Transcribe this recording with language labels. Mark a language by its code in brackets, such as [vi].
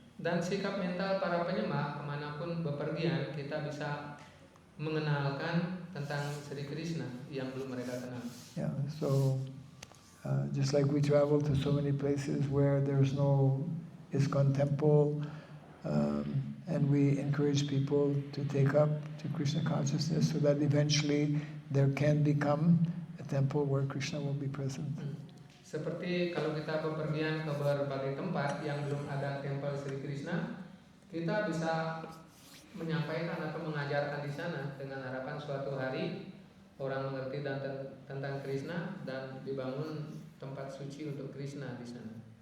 [id] Dan sikap mental para penyembah kemanapun bepergian, kita bisa mengenalkan tentang Sri Krishna yang belum mereka kenal. [en] Yeah, so just like we travel to so many places where there's no ISKCON temple, and we encourage people to take up to Krishna consciousness so that eventually there can become a temple where Krishna will be present. [id] Seperti kalau kita bepergian ke berbagai tempat yang belum ada tempel Sri Krishna, kita bisa menyampaikan atau mengajarkan di sana dengan harapan suatu hari orang mengerti tentang Krishna dan dibangun tempat suci untuk Krishna di sana.